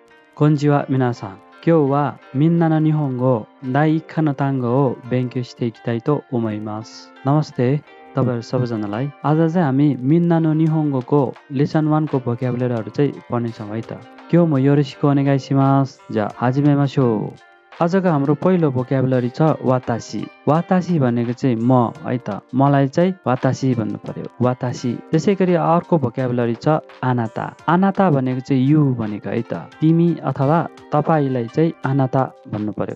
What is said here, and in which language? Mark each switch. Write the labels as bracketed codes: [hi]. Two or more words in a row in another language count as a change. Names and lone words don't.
[ja] こんにちは皆さん。今日はみんなの日本語第1課の単語を勉強していきたいと思います。 [ne] नमस्ते तपाईहरु सबैजनालाई। आज चाहिँ हामी मिन्नानो निहोङ्गोको लेसन 1 को भोक्याबुलरीहरु चाहिँ पढ्नेछौँ है त। [ja] 今日もよろしくお願いします。じゃあ始めましょう。 [ne] आजको हाम्रो पहिलो भोक्याबुलरी छ वातासी। वातासी भनेको चाहिँ म है त। मलाई चाहिँ वातासी भन्नु पर्यो। वातासी। त्यसैगरी अर्को भोक्याबुलरी छ आनाता। आनाता भनेको चाहिँ यु भनेको है त। तिमी अथवा तपाईलाई चाहिँ आनाता भन्नु पर्यो।